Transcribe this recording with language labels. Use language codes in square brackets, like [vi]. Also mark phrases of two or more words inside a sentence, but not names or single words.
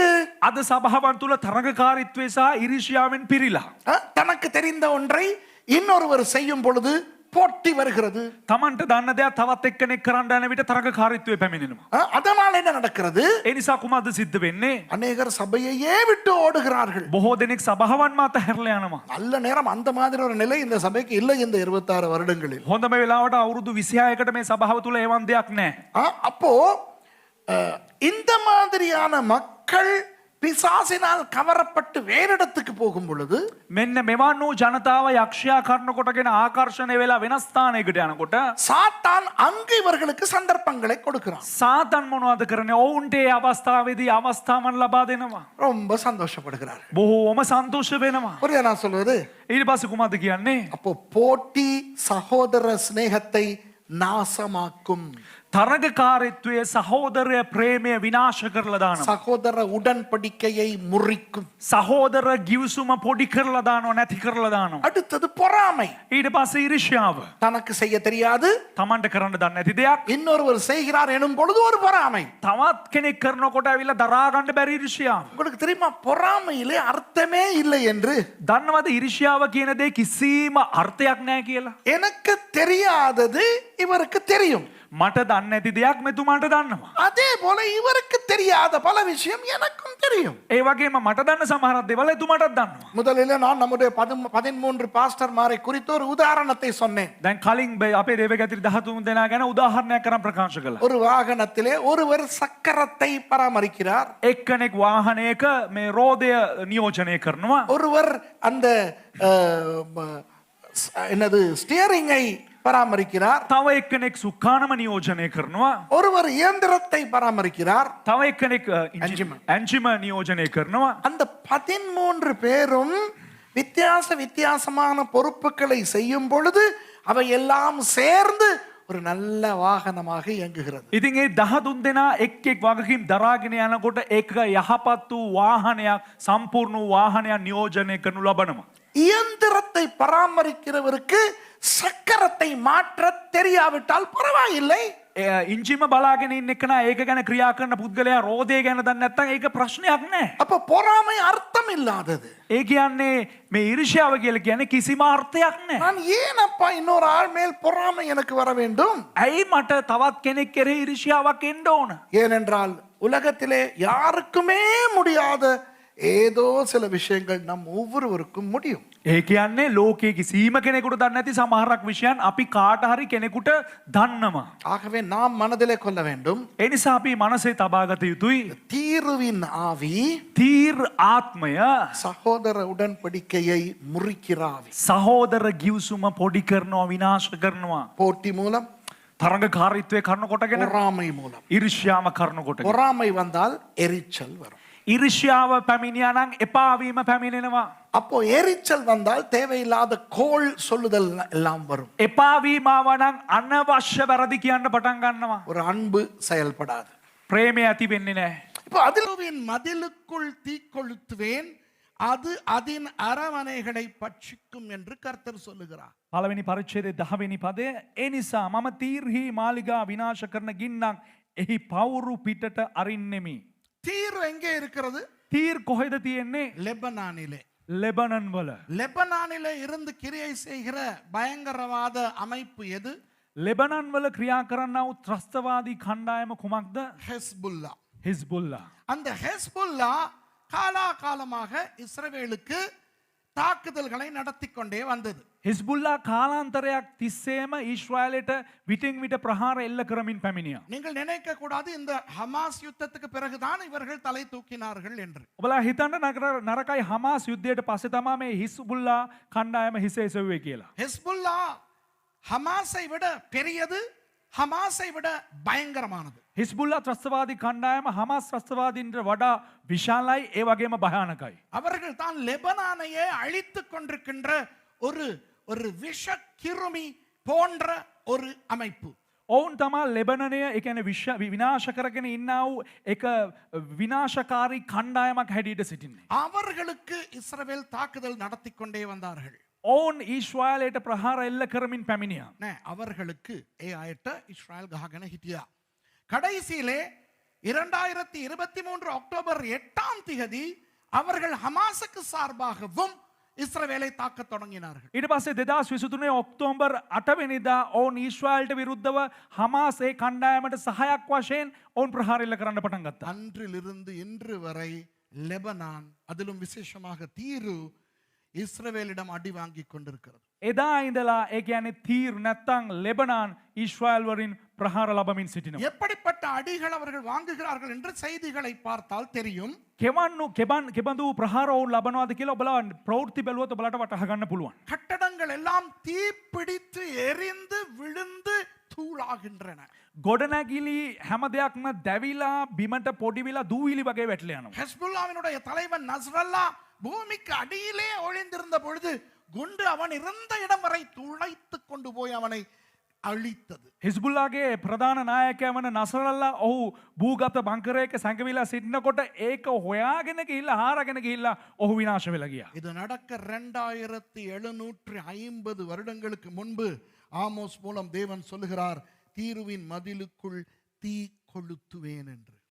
[si] අද සභාවන් තුල තරඟකාරීත්වය සහ ඉරිෂ්‍යාවෙන් පිරීලා. [ta] தனக்கு தெரிந்த ஒன்றை இன்னொருவர் செய்யும் பொழுது போட்டி வருகிறது. [si] තමන්ට දන්න දෙයක් තවත් එක්කෙනෙක් කරන්න යන විට තරඟකාරීත්වය පැමිණෙනවා. [ta] அதனால் என்ன நடக்கிறது? [si] ඒ නිසා කුමක්ද සිද්ධ වෙන්නේ? [ta] அநேகர் சபையையே விட்டு ஓடுகிறார்கள். [si] බොහෝ දෙනෙක් සභාවන් මත හැරලා යනවා. [ta] நல்ல நேரம் அந்த மாதிரி ஒரு நிலை இந்த சபைக்கு இல்லை இந்த 26 வருடங்களில். [si] හොඳම වෙලාවට අවුරුදු 26කට මේ සභාව තුල එවන් දෙයක් නැහැ. [ta] அப்போ இந்த மாதிரியான மக்கள் பிசாசினால் கவரப்பட்டு வேறிடத்துக்கு போகும் பொழுது [si] මෙන්න මෙවන් වූ ජනතාව යක්ෂයා කරන කොටගෙන ආකර්ෂණය වෙලා වෙනස් ස්ථානයකට යනකොට [ta] சாத்தான் அங்கு இவர்களுக்கு சந்தர்ப்பங்களை கொடுக்கிறான். [si] සාතන් මොනවද කරන්නේ? ඔවුන්ට ඒ අවස්ථාවේදී අවස්ථාවන් ලබා දෙනවා. [ta] ரொம்ப சந்தோஷப்படுகிறார். [si] බොහෝම සන්තෝෂ වෙනවා. [ta] புரியுதா நான் சொல்வது? [si] ඊට පස්සේ කුමක්ද කියන්නේ? [ta] அப்போ போட்டி சகோதர சிநேகத்தை நாசமாக்கும். [si] තරගකාරීත්වය සහෝදරය ප්‍රේමය විනාශ කරලා දානවා. [ta] சகோதர உடன்படிக்கையை முறிக்கும். [si] සහෝදර ගිවිසුම පොඩි කරලා දානවා, නැති කරලා දානවා. [ta] அடுத்தது பொறாமை. [si] ඊට පස්සේ ඊර්ෂ්‍යාව. [ta] தனக்கு செய்ய தெரியாது, [si] තමන්ට කරන්න දන්නේ නැති දෙයක් [ta] இன்னொருவர் செய்கிறார் எனும் பொழுது ஒரு பொறாமை. [si] තවත් කෙනෙක් කරනකොට ඇවිල්ලා දරා ගන්න බැරි ඊර්ෂ්‍යාව. [ta] உங்களுக்கு தெரியுமா பொறாமையிலே அர்த்தமே இல்லை என்று? [si] දන්නවද ඊර්ෂ්‍යාව කියන දේ කිසිම අර්ථයක් නැහැ කියලා? [ta] எனக்கு தெரியாதது இவருக்கு தெரியும். [si] මට දන්නේ නැති දෙයක් මෙතුමාට දන්නවා. [ta] அதே போல இவருக்கு தெரியாத பல விஷயம் எனக்கும் தெரியும். [si] ඒ වගේම මට දන්න සමහර දේවල් එතුමාටත් දන්නවා. [ta] முதலில் நான் நம்முடைய 13 பாஸ்டர்மாரை குறித்து ஒரு உதாரணத்தை சொன்னேன். [si] දැන් කලින් අපේ දේවගතිරි 13 දෙනා ගැන උදාහරණයක් කරන් ප්‍රකාශ කළා. [ta] ஒரு வாகனத்திலே ஒருவர் சக்கரத்தை பராமரிக்கிறார். [si] එක්කෙනෙක් වාහනයක මේ රෝදය නියෝජනය කරනවා. [ta] ஒருவர் அந்த என்னது ஸ்டியரிங்கை பராமரிக்கிறார். [si] තව එක්කෙනෙක් සුඛානම නියෝජනය කරනවා. [ta] ஒருவர் இயந்திரத்தை பராமரிக்கிறார். [si] තව එක්කෙනෙක් එන්ජිම නියෝජනය කරනවා. [ta] அந்த 13 பேரும் வித்தியாசமான பொறுப்புகளை செய்யும் பொழுது அவை எல்லாம் சேர்ந்து ஒரு நல்ல வாகனமாக இயங்குகிறது. [si] ඉතින් ඒ 13 දෙනා එක් වගකීම් දරාගෙන යනකොට එක යහපත් වූ වාහනයක්, සම්පූර්ණ වූ වාහනයක් නියෝජනය කරනු ලබනවා. [ta] இயந்திரத்தை பராமரிக்கிறவருக்கு சக்கரத்தை மாற்ற தெரியாவிட்டால் பரவாயில்லை. [si] ඉන්ජිම බලාගෙන ඉන්න එකන ඒක ගැන ක්‍රියා කරන පුද්ගලයා රෝදය ගැන දන්නේ නැත්නම් ඒක ප්‍රශ්නයක් නෑ. [ta] அப்ப பொறாமை அர்த்தம் இல்லாதது. [si] ඒ කියන්නේ මේ ඊර්ෂ්‍යාව කියලා කියන්නේ කිසිම අර්ථයක් නෑ. [ta] நான் ஏன் அப்பா இன்னொரு ஆள் மேல் பொறாமை எனக்கு வர வேண்டும்? [si] ඇයි මට තවත් කෙනෙක් කෙරෙහි ඊර්ෂ්‍යාවක් එන්න ඕන? [ta] ஏனென்றால் உலகத்திலே யாருக்குமே முடியாத ஏதோ சில விஷயங்கள் நம் ஒவ்வொருவருக்கும் முடியும். [si] ඒ කියන්නේ ලෝකයේ කිසිම කෙනෙකුට දන්නේ නැති සමහරක් විෂයන් අපි කාට හරි කෙනෙකුට දන්නවා. [ta] ஆகவே நாம் மனதிலே கொள்ள வேண்டும். [si] ඒ නිසා අපි මනසේ තබා ගත යුතුයි. [ta] தீருவின் ஆவி, [si] තීර් ආත්මය [ta] சகோதர உடன்படிக்கையை முறிக்கிற ஆவி. [si] සහෝදර ගිවිසුම පොඩි කරනවා, විනාශ කරනවා. [ta] போட்டி மூலம், [si] තරඟකාරීත්වය කරන කොටගෙන [ta] பொறாமை மூலம். [si] ඊර්ෂ්‍යාව කරන කොටගෙන [ta] பொறாமை வந்தால் எரிச்சல் வரும். [si] ඊර්ෂ්‍යාව පැමිණියා නම් එපා වීම පැමිණෙනවා. [ta] அப்போ எரிச்சல் வந்தால் தேவையில்லாத கோள் சொல்லுதல் எல்லாம் வரும். [si] එපා වීම ආව නම් අනවශ්‍ය වැරදි කියන්න පටන් ගන්නවා. [ta] ஒரு அன்பு செயல்படாது. [si] ප්‍රේමය ඇති වෙන්නේ නැහැ. [ta] இப்போ அதிலுவின் மதிலுக்குள் தீக்கொளுத்துவேன், அது அதன் அரவணைகளை பட்சிக்கும் என்று கர்த்தர் சொல்லுகிறார். [si] පළවෙනි පරිච්ඡේදයේ 10 වෙනි පදය, ඒ නිසා මම තීර්හි මාලිගා විනාශ කරන ගින්නක් එහි පවුරු පිටට අරින්නෙමි. [ta] தீர் எங்கே இருக்கிறது? [si] තීර් කොහෙද තියෙන්නේ? [ta] லெபனானிலே. [si] ලෙබනන් වල. [ta] லெபனானிலே இருந்து கிரியை செய்கிற பயங்கரவாத அமைப்பு எது? [si] ලෙබනන් වල ක්‍රියා කරන්නා වූ ත්‍රස්තවාදී කණ්ඩායම කුමක්ද? [ta] ஹெஸ்புல்லா. [si] හිස්බුල්ලා. [ta] அந்த ஹெஸ்புல்லா காலாகாலமாக இஸ்ரவேலுக்கு தாக்குதல்களை நடத்தி கொண்டே வந்தது. [si] හිස්බුල්ලා කාලාන්තරයක් තිස්සේම ඊශ්‍රායලයට විටින් විට ප්‍රහාර එල්ල කරමින් පැමිණියා. [ta] நீங்கள் நினைக்க கூடாது இந்த ஹமாஸ் யுத்தத்துக்கு பிறகுதான் இவர்கள் தலை தூக்கினார்கள் என்று. [si] ඔබලා හිතන්න නරකයි හමාස් යුද්ධයට පස්සේ තමයි මේ හිස්බුල්ලා කණ්ඩායම හිස එසවුවේ කියලා. [ta] ஹெஸ்புல்லா ஹமாஸை விட பெரியது, ஹமாஸை விட பயங்கரமானது. [si] හිස්බුල්ලා ත්‍රස්තවාදී කණ්ඩායම හමාස් ත්‍රස්තවාදීන්ට වඩා විශාලයි, ඒ වගේම භයානකයි. [ta] அவர்கள் தான் லெபனானையே அழித்துக் கொண்டிருக்கின்ற ஒரு ஒரு விஷ கிருமி போன்ற ஒரு அமைப்பு. [si] ඔවුන් තමා ලෙබනනය ඒ කියන්නේ විනාශ කරගෙන ඉන්නා වූ එක විනාශකාරී කණ්ඩායමක් හැටියට සිටින්නේ. [ta] அவர்களுக்கு இஸ்ரவேல் தாக்குதல் நடத்தி கொண்டே வந்தார்கள். [si] ඔවුන් ඊශ්‍රායලයට ප්‍රහාර එල්ල කරමින් පැමිණියා. නෑ, அவர்களுக்கு ඒ අයට இஸ்ரேல் ගහගෙන හිටියා. [ta] கடைசியிலே 2023 அக்டோபர் 8ஆம் தேதி அவர்கள் ஹமாஸுக்கு சார்பாகவும் இஸ்ரவேலை தாக்கத் தொடங்கினார்கள். [si] ඊට පස්සේ 2023 ඔක්තෝබර් 8 වෙනිදා ඔවුන් ඊශ්‍රායලට විරුද්ධව හමාස් ඒ කණ්ඩායමට සහායක් වශයෙන් ඔවුන් ප්‍රහාර එල්ල කරන්න පටන් ගත්තා. [ta] அன்றிலிருந்து இன்று வரை லெபனான், அதிலும் விசேஷமாக தீரு, இஸ்ரவேலிடம் அடி வாங்கி கொண்டிருக்கிறது. [si] එදා ඉඳලා ඒ කියන්නේ තීර් නැත්තම් ලෙබනාන් ඊශ්‍රායල් වරින් ප්‍රහාර ලබමින් සිටිනවා. [ta] எப்படிப்பட்ட அடிகள் அவர்கள் வாங்குகிறார்கள் என்று செய்திகளை பார்த்தால் தெரியும். [si] කෙබඳු ප්‍රහාර ඔවුන් ලබනවාද කියලා ඔබලා ප්‍රවෘත්ති බැලුවොත් ඔබලට වටහා ගන්න පුළුවන්. [ta] கட்டடங்கள் எல்லாம் தீப்பிடித்து எரிந்து விழுந்து தூளாகின்றன. [si] ගොඩනැගිලි හැම දෙයක්ම දැවිලා බිමට පොඩිවිලා දූවිලි වගේ වැටලා යනවා. [ta] ஹெஸ்புல்லாவினுடைய தலைவன் நஸ்ரல்லா பூமிக்கு அடியிலே ஒளிந்திருந்த பொழுது குண்டு அவன் இருந்த இடம் வரை துளைத்து கொண்டு போய் அவனை அழித்தது. [si] හිස්බුල්ලාගේ ප්‍රධාන நாயකයා වන නසරල්ලා ඔහු භූගත බංකරයක සැඟවිලා සිටිනකොට ඒක හොයාගෙන ගිහිල්ලා හාරගෙන ගිහිල්ලා ඔහු විනාශ වෙලා ගියා. [ta] இது நடக்க 2750 வருடங்களுக்கு முன்பு ஆமோஸ் மூலம் தேவன் சொல்லுகிறார், தீருவின் மதிலுக்குள் தீ கொளுத்துவேன் என்று.